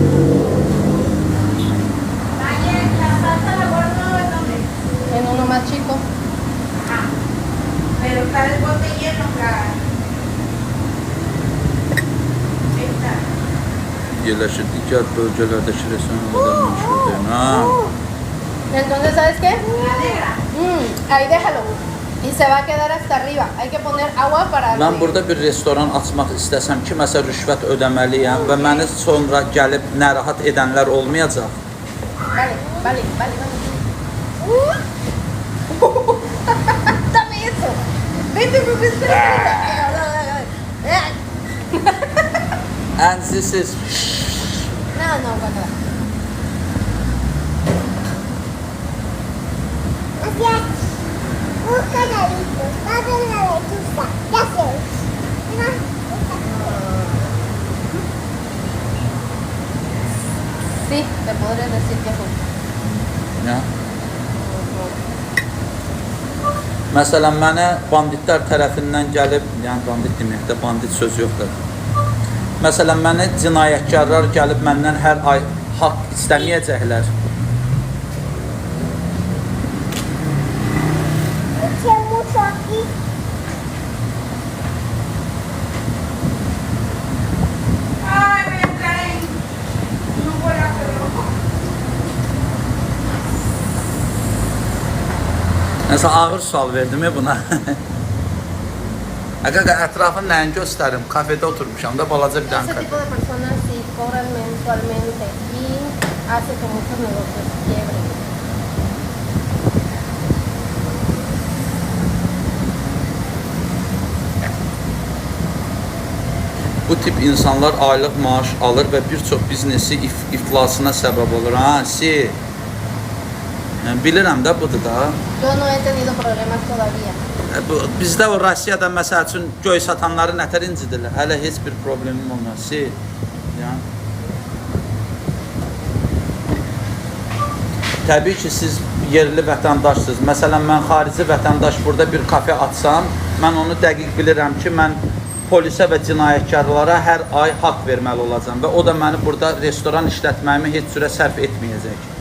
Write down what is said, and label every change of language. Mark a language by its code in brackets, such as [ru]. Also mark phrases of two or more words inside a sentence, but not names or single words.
[es] ¿La salsa la guardo en dónde? En uno más chico. Ah, pero está el bote lleno, cara. Ahí está. [az] Yerləşir digər bölgələrdəki restoranlardan məşhurdur. Ha. [es] Entonces, ¿sabes qué? La negra. Ahí déjalo. Y se va a quedar hasta arriba. Hay que poner agua para... [az] Mən burada bir restoran açmaq istəsəm kiməsə rüşvət ödəməliyəm və məni sonra gəlib narahat edənlər olmayacaq. [es] Vale, vale, vale, vale. Dame eso. Vete, vete, [en] And this is... [es] No, no, bueno. Un canarito, dame la lechuza, ¿qué haces? Sí, te podré decir que fue. Ya. [az] Məsələn, mənə banditlər tərəfindən gəlib, yəni bandit deməkdə bandit söz yoxdur. Məsələn, mənə cinayətkarlar gəlib məndən hər ay haqq istəməyəcəklər. [es] Eché mucho aquí. Ay, voy a entrar en un golazo rojo. [az] Nəsə ağır sual verdim buna. Qaqa, ətrafın nəyini göstərim? Kafedə oturmuşam da balaca bir dənə [es] Ese [az] kafe. [es] tipo de personas sí cobran mensualmente y hace que muchos negocios quiebren. [az] Bu tip insanlar aylıq maaş alır və bir çox biznesi iflasına səbəb olur. Ha, Yəni, bilirəm də budur da. [es] Yo no he tenido problemas todavía. [az] Bizdə o Rusiyada məsəl üçün göy satanları nətər incidirlər. Hələ heç bir problemim olmaz. Yəni. Təbii ki, siz yerli vətəndaşsınız. Məsələn, mən xarici vətəndaş burada bir kafe açsam, mən onu dəqiq bilirəm ki, mən polisə və cinayətkarlara hər ay haqq verməli olacam və o da məni burada restoran işlətməyimi heç cürə sərf etməyəcək.